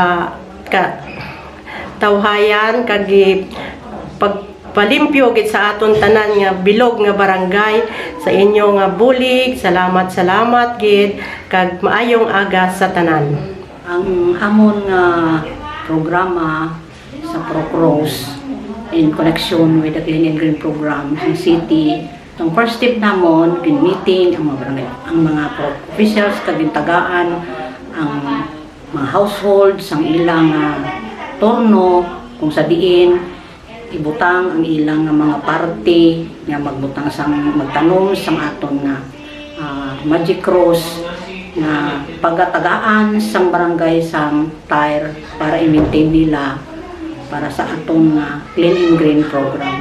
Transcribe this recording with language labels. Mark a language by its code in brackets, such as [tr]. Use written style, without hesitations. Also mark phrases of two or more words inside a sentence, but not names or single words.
[hil] tawhayan kag pagpalimpyo gid sa aton tanan nga bilog nga barangay sa inyo nga bulig. Salamat gid kag maayong aga sa tanan. Ang amon nga programa sa Procros [en] in connection with the Clean and Green program [hil] ng city. Ang [en] first step [hil] namon gin-meeting ang mga barangay, ang mga officials kag gintagaan ang mga households ang ilang turno kung sa diin ibutang ang ilang mga party nga magbutang sang magtanom sang aton nga Magic Cross na pagatagaan sang barangay sang tire para i-maintain nila para sa aton [en] Clean and Green program.